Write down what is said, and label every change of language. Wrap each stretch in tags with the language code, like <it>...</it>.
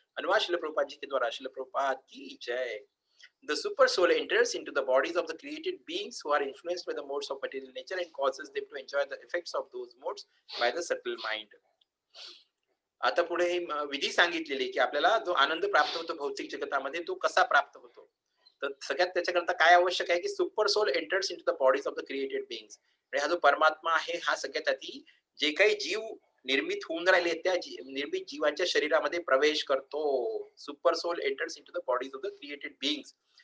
<hi>अनुवाद श्रील प्रभुपाद जी के द्वारा श्रील प्रभुपाद की जय.</hi> <en>The super soul enters into the bodies of the created beings who are influenced by the modes of material nature and causes them to enjoy the effects of those modes by the subtle mind.</en> <mr>आता पुढे ही विधी सांगितलेली की आपल्याला जो आनंद प्राप्त होतो भौतिक जगतामध्ये तो कसा प्राप्त होतो. तर सगळ्यात त्याच्याकरता काय आवश्यक आहे की</mr> <en>Super soul enters into the bodies of the created beings.</en> <mr>म्हणजे हा जो परमात्मा आहे हा सगळ्यात आधी जे काही जीव निर्मित होऊन राहिले त्या निर्मित जीवांच्या शरीरामध्ये प्रवेश करतो.</mr> <en>Super soul enters into the bodies of the created beings.</en>